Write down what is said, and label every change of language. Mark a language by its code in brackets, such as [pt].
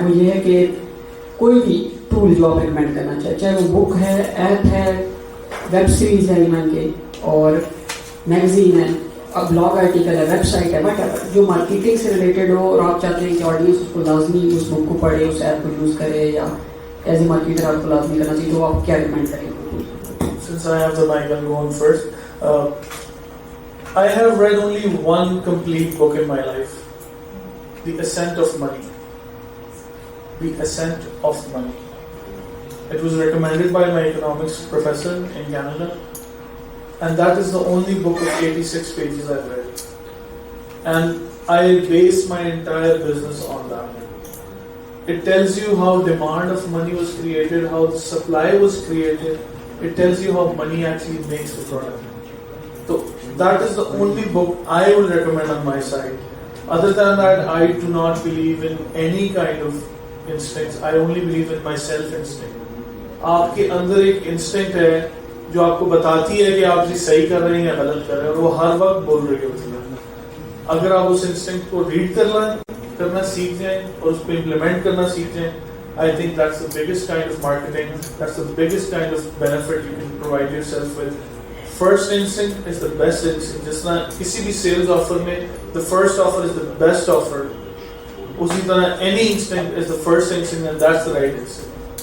[ur] وہ یہ ہے کہ کوئی بھی ٹول جو آپ ریکمینڈ کرنا چاہے, چاہے وہ بک ہے, ایپ ہے, ویب سیریز ہے ایمان کے, اور میگزین ہے, بلاگ آرٹیکل ہے, ویب سائٹ ہے, وٹ ایور جو مارکیٹنگ سے ریلیٹڈ ہو اور آپ چاہتے ہیں کہ آڈینس اس کو لازمی اس بک کو پڑھے, اس ایپ کو یوز کرے, یا ایز اے مارکیٹر آپ کو لازمی کرنا چاہیے, تو آپ کیا ریکمینڈ کریں گے؟ [en] Since I have the mic, I'll go on first. I have read only one complete book in my life, The Ascent of Money. The Ascent of Money. It was recommended by my economics professor in Canada, and that is the only book of 86 pages I've read. And I base my entire business on that. It tells you how demand of money was created, how the supply was created. It tells you how money actually makes the product. So that is the only book I will recommend on my side. Other than that, I do not believe in any kind of instincts. I only believe in my self-instinct. [ur] آپ کے اندر ایک instinct ہے جو آپ کو بتاتی ہے کہ آپ صحیح کر رہے ہیں یا غلط کر رہے ہیں, اور وہ ہر وقت بول رہی ہوتی ہے. اگر آپ اس انسٹنکٹ کو ریڈ کرنا سیکھ جائیں [en] اور اس کو امپلیمنٹ کرنا سیکھ جائیں, I think that's the biggest kind of marketing, that's the biggest kind of benefit you can provide yourself with. First instinct is the best instinct. [ur] جس طرح کسی بھی [en] sales offer میں the first offer is the best offer, [ur] اسی طرح [en] any instinct is the first instinct and that's the right instinct.